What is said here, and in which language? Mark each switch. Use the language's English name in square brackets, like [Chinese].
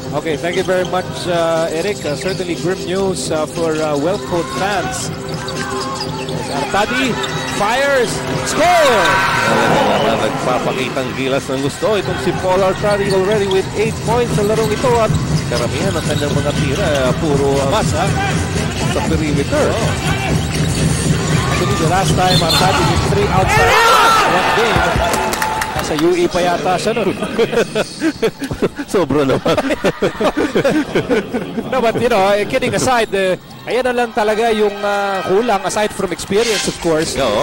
[English] Okay, thank you very much, Eric. Certainly grim news for Wellcoat fans. Artadi fires, score! [Filipino] Nagpapakitang gilas ng gusto itong si Paul Artadi [English] already with 8 points [Filipino] sa larong ito at karamihan ng kanyang mga tira puro sa perimeter. [English] Actually, the last time Artadi with 3 outside one game. [Filipino] Sa UE pa yata siya nun. Sobra naman. [English] No, but kidding aside, [Filipino] ayan na lang talaga yung kulang [English] aside from experience, of course.